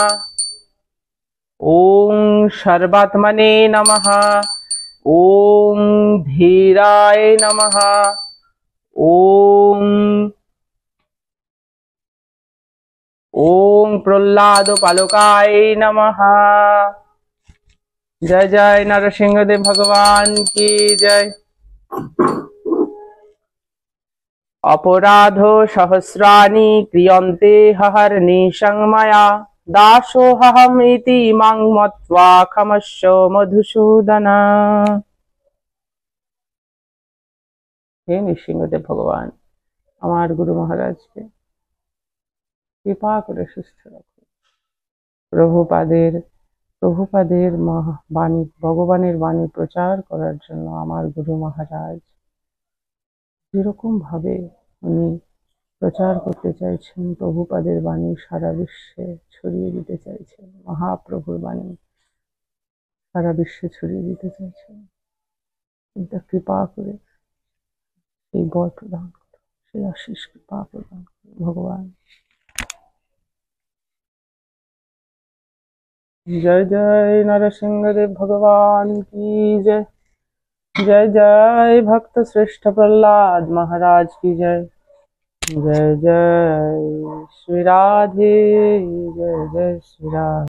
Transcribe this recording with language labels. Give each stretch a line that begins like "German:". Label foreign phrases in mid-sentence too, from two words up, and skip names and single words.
Sanskrit: ओम सर्वात्मने नमः। ओम धीराय नमः। ओम ओम प्रह्लाद पालकाय नमः।
Hindi: जय जय नरसिंहदेव भगवान की जय।
Sanskrit: अपराधो सहस्राणि क्रियन्ते हहर्निशं मया दासोऽहम् इति मां मत्वा क्षमस्व मधुसूदन।
Hindi: हे नृसिंहदेव भगवान,
Bangla: আমার গুরু মহারাজকে কৃপা করে সুস্থ রাখো। প্রভুপাদের বাণী, ভগবানের বাণী প্রচার করার জন্য আমার গুরু মহারাজ যেরকম ভাবে উনি প্রচার করতে চাইছেন, প্রভুপাদের বাণী সারা বিশ্বে ছড়িয়ে দিতে চাইছেন, মহাপ্রভুর বাণী সারা বিশ্বে ছড়িয়ে দিতে চাইছেন, কিন্তু কৃপা করে সেই বর প্রদান করো, সেই আশিস কৃপা প্রদান করো ভগবান।
Hindi: जय जय नरसिंहदेव भगवान की जय। जय जय भक्त श्रेष्ठ प्रहलाद महाराज की जय। जय जय श्री राधे, जय जय श्री राधे।